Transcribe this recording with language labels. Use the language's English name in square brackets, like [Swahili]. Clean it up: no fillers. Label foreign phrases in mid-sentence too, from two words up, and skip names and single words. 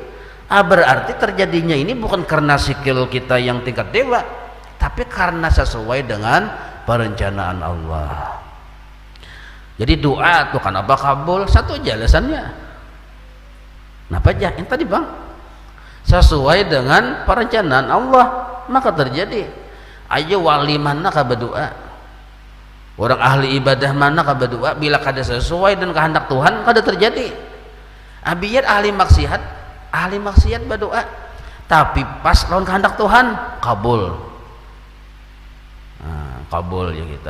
[Indonesian] Berarti terjadinya ini bukan karena skill kita yang tingkat dewa, tapi karena sesuai dengan perencanaan Allah. Jadi doa tuh kan apa kabul, satu aja alasannya. [Banjar] Napa aja? [Indonesian] Yang tadi bang, sesuai dengan perencanaan Allah maka terjadi. [Banjar] Ayo wali mana ka berdoa, orang ahli ibadah mana ka berdoa, bila kada sesuai dan kehendak Tuhan kada terjadi. Biar ahli maksiat berdoa, tapi pas lawan kehendak Tuhan kabul. Kabul ya kita.